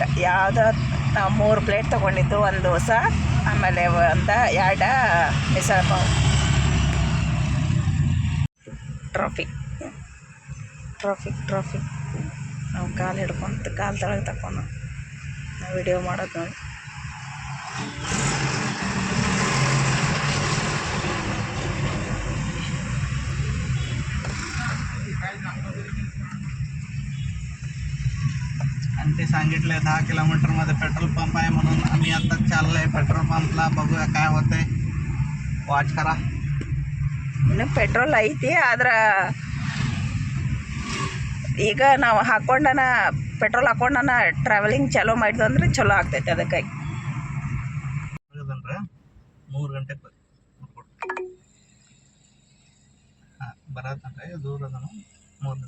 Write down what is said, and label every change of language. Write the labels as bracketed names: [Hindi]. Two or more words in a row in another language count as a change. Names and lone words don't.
[Kannada] ಯಾವುದೋ ನಾವು 3 ಪ್ಲೇಟ್ ತೊಗೊಂಡಿದ್ದು, 1 ದೋಸೆ ಆಮೇಲೆ 2 ಮಿಸಳ ಪಾವ್. ಟ್ರಾಫಿಕ್ ನಾವು ಕಾಲು ಹಿಡ್ಕೊಂತ ಕಾಲು ತಳಗೆ ತಕೊಂಡು ನಾವು ವಿಡಿಯೋ ಮಾಡೋದು ನೋಡಿ. [Marathi] आंटी सांगितले 10 किलोमीटरमध्ये पेट्रोल पंप आहे म्हणून आम्ही आता चाललोय पेट्रोल पंपला. बघूया काय होतंय, वाच करा. [Kannada] ಇನ್ನು ಪೆಟ್ರೋಲ್ ಐತಿ, ಆದ್ರೆ ಈಗ ನಾವು ಪೆಟ್ರೋಲ್ ಹಾಕೊಂಡನ ಟ್ರಾವೆಲಿಂಗ್ ಚಾಲೂ ಮಾಡಿದ್ವು ಅಂದ್ರೆ ಚಲೋ ಆಗ್ತೈತೆ. ಅದಕ್ಕಾಗಿ 3 ಗಂಟೆಗೆ ಬರತ್ತಂದ್ರೆ ದೂರ ಅದನ್ನು 3 ಗಂಟೆ